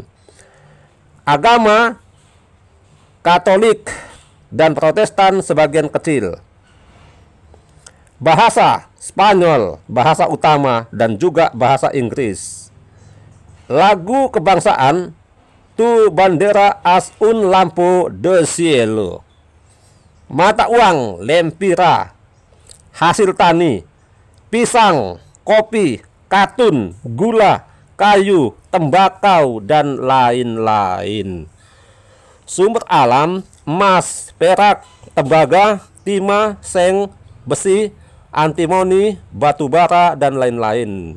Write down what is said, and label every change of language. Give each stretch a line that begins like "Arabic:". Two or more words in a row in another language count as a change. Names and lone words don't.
Indonesian: Agama Katolik dan Protestan sebagian kecil. Bahasa Spanyol, bahasa utama, dan juga bahasa Inggris. Lagu kebangsaan Tu bandera as un lampo de cielo. Mata uang lempira. Hasil tani pisang, kopi, katun, gula, kayu, tembakau, dan lain-lain. Sumber alam emas, perak, tembaga, timah, seng, besi, antimoni, batu bara, dan lain-lain.